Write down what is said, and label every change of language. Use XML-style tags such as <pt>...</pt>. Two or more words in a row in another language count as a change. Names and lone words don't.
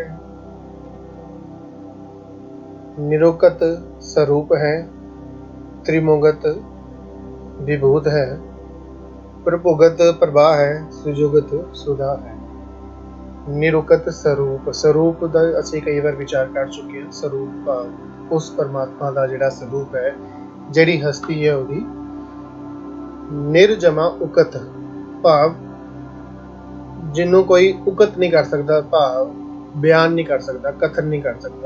<hi>निरुकत स्वरूप है, त्रिमुगत विभूत है, प्रभुगत प्रभा है, सुजुगत सुधा है। निरुकत स्वरूप स्वरूप</hi> <pa>ਦਾ ਅਸੀਂ ਕਈ ਵਾਰ ਵਿਚਾਰ ਕਰ ਚੁੱਕੇ ਹਾਂ। ਸਰੂਪ ਉਸ ਪਰਮਾਤਮਾ ਦਾ ਜਿਹੜਾ ਸਰੂਪ ਹੈ, ਜਿਹੜੀ ਹਸਤੀ ਹੈ ਉਹਦੀ। ਨਿਰਜਮਾ ਉਕਤ ਭਾਵ ਜਿਹਨੂੰ ਕੋਈ ਉਕਤ ਨਹੀਂ ਕਰ ਸਕਦਾ, ਭਾਵ ਬਿਆਨ ਨਹੀਂ ਕਰ ਸਕਦਾ, ਕਥਨ ਨਹੀਂ ਕਰ ਸਕਦਾ।</pa>